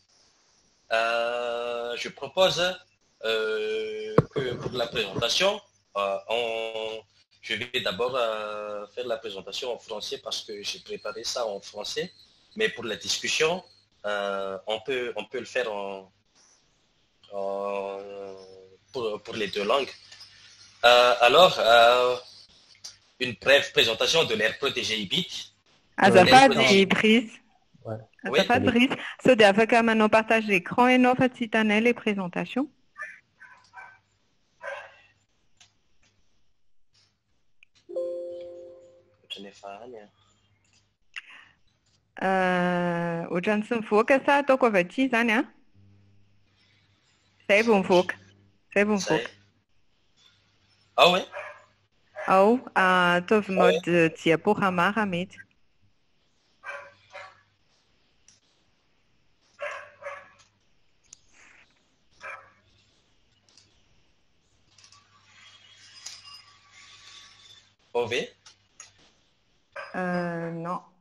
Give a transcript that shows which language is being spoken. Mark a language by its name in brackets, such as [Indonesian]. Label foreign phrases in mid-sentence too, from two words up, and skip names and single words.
[French] Je propose que pour la présentation, je vais d'abord faire la présentation en français parce que j'ai préparé ça en français. Mais pour la discussion, on peut le faire pour les deux langues. Alors, une brève présentation de l'aire protégée Ibitz. [Malagasy] Azafady Brice. [French] Oui. [Malagasy] Azafady Brice. So dia afaka manao [French] partage écran [Malagasy] ianao fa tsy hitanay [French] les présentations. [Malagasy] Ohatrany tsy mivoaka sa ataoko avy aty zany a? Zay vao mivoaka. Zay vao mivoaka. [French] Ah oui? [Malagasy] Ao, ataovy [French] mode diaporama [Malagasy] raha mety. OV? [French] Non.